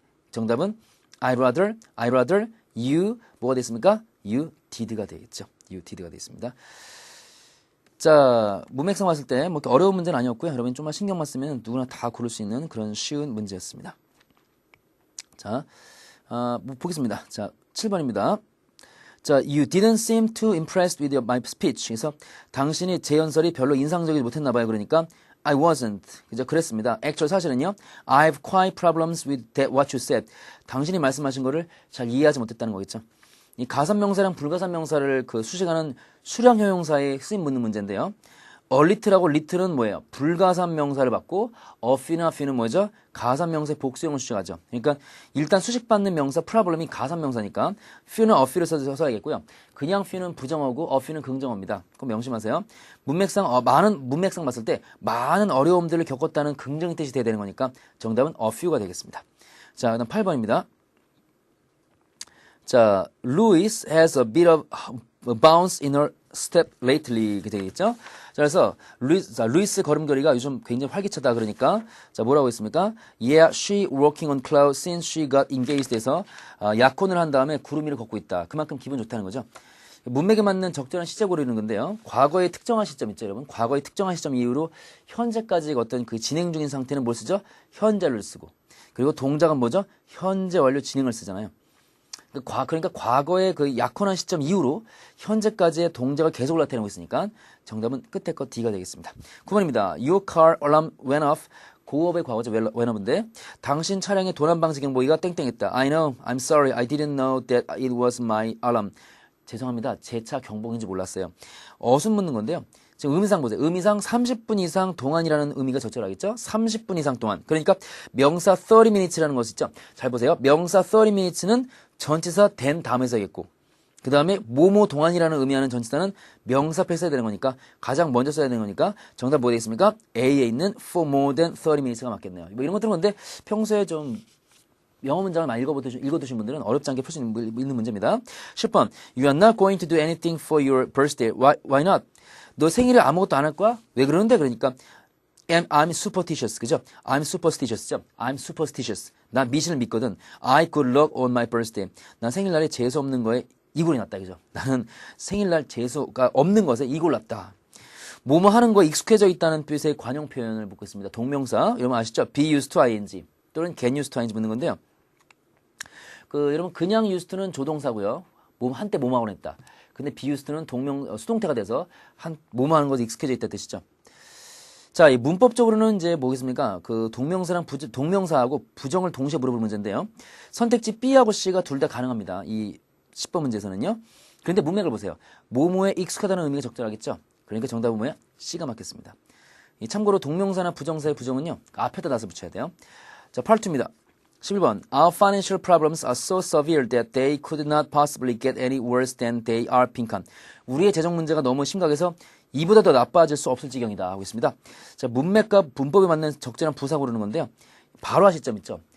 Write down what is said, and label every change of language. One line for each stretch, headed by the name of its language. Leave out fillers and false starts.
Korean: 정답은
English: I'd rather you
Korean: 뭐가 되겠습니까?
English: You did
Korean: 가 되겠죠. You did가 되겠습니다. 자, 문맥상 봤을 때 뭐 어려운 문제는 아니었고요. 여러분 좀만 신경만 쓰면 누구나 다 고를 수 있는 그런 쉬운 문제였습니다. 자, 보겠습니다. 자, 7번입니다.
English: 자, you didn't seem too impressed with my speech.
Korean: 그래서 당신이 제 연설이 별로 인상적이지 못했나 봐요. 그러니까
English: I wasn't.
Korean: 그죠? 그랬습니다. Actually 사실은요.
English: I have quite problems with that what you said.
Korean: 당신이 말씀하신 거를 잘 이해하지 못했다는 거겠죠. 이 가산명사랑 불가산명사를 그 수식하는 수량형용사에 쓰임 묻는 문제인데요. a little하고 little은 뭐예요? 불가산명사를 받고 a few나 few는 뭐죠? 가산명사의 복수형을 수식하죠. 그러니까 일단 수식받는 명사 problem이 가산명사니까 few는 a few를 써야겠고요. 그냥 few는 부정어고 a few는 긍정어입니다. 그거 명심하세요. 문맥상 봤을 때 많은 어려움들을 겪었다는 긍정의 뜻이 돼야 되는 거니까 정답은 a few가 되겠습니다. 자, 그다음 8번입니다. 자, Louis has a bit of bounce in her step lately. 이렇게 되겠죠? 자, 그래서 루이스 걸음걸이가 요즘 굉장히 활기차다 그러니까 자, 뭐라고 했습니까?
English: Yeah, she walking on clouds since she got engaged
Korean: 해서 약혼을 한 다음에 구름 위를 걷고 있다. 그만큼 기분 좋다는 거죠. 문맥에 맞는 적절한 시제 고르는 건데요. 과거의 특정한 시점 있죠, 여러분? 과거의 특정한 시점 이후로 현재까지 어떤 그 진행 중인 상태는 뭘 쓰죠? 현재를 쓰고. 그리고 동작은 뭐죠? 현재 완료 진행을 쓰잖아요. 그러니까 과거의 그 약혼한 시점 이후로 현재까지의 동작을 계속 나타내고 있으니까 정답은 끝에 거 D가 되겠습니다. 9번입니다.
English: Your car alarm went off.
Korean: 고업의 과거죠. went off인데 당신 차량의 도난방지 경보기가 땡땡했다.
English: I know. I'm sorry. I didn't know that it was my alarm.
Korean: 죄송합니다. 제 차 경보기인지 몰랐어요. 어순 묻는 건데요. 지금 의미상 보세요. 의미상 30분 이상 동안이라는 의미가 적절하겠죠? 30분 이상 동안. 그러니까 명사 30minutes라는 것이 있죠. 잘 보세요. 명사 30minutes는 전치사 된 다음에 써야겠고 그 다음에 뭐뭐 동안이라는 의미하는 전치사는 명사 앞에 써야 되는 거니까 가장 먼저 써야 되는 거니까 정답 뭐 되겠습니까? A에 있는
English: for more than 30minutes가
Korean: 맞겠네요. 뭐 이런 것들은 근데 평소에 좀 영어 문장을 많이 읽어두신 분들은 어렵지 않게 풀 수 있는 문제입니다.
English: 10번 You are not going to do anything for your birthday. Why not?
Korean: 너 생일에 아무것도 안 할 거야? 왜 그러는데?
English: 그러니까 I'm superstitious.
Korean: 그죠?
English: I'm superstitious죠? I'm superstitious.
Korean: 난 미신을 믿거든.
English: I could luck on my birthday.
Korean: 난 생일날에 재수 없는 거에 이골이 낫다. 그죠? 나는 생일날 재수가 없는 것에 이골 낫다. 뭐뭐 하는 거에 익숙해져 있다는 뜻의 관용 표현을 묻고 있습니다. 동명사, 여러분 아시죠? be used to ing 또는 get used to ing 묻는 건데요. 여러분 그냥 used to는 조동사고요. 한때 뭐뭐 하곤 했다. 근데 be used to는 수동태가 돼서 뭐뭐 하는 것에 익숙해져 있다 뜻이죠. 자, 이 문법적으로는 이제 뭐겠습니까? 동명사랑 동명사하고 부정을 동시에 물어볼 문제인데요. 선택지 B하고 C가 둘 다 가능합니다. 이 10번 문제에서는요. 그런데 문맥을 보세요. 뭐뭐에 익숙하다는 의미가 적절하겠죠? 그러니까 정답은 뭐야? C가 맞겠습니다. 참고로 동명사나 부정사의 부정은요. 앞에다 놔서 붙여야 돼요. 자, part 2입니다. 11번.
English: Our financial problems are so severe that they could not possibly get any worse than they are
Korean: 빈칸. 우리의 재정 문제가 너무 심각해서 이보다 더 나빠질 수 없을 지경이다 하고 있습니다. 자, 문맥과 문법에 맞는 적절한 부사 고르는 건데요. 발화 시점 있죠.